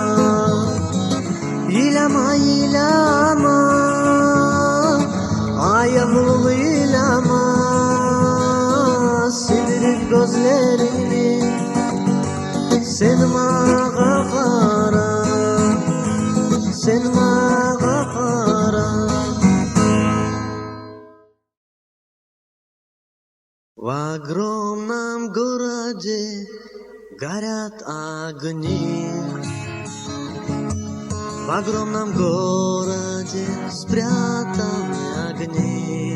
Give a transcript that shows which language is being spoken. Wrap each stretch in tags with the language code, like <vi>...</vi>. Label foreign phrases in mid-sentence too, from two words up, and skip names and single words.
<crh>İlama ilama, ayağımı ilama, sidirip gözlerini sen mağa kara, sen mağa kara.</crh> <ru>В огромном городе горят огни. В огромном городе спрятаны огни.</ru>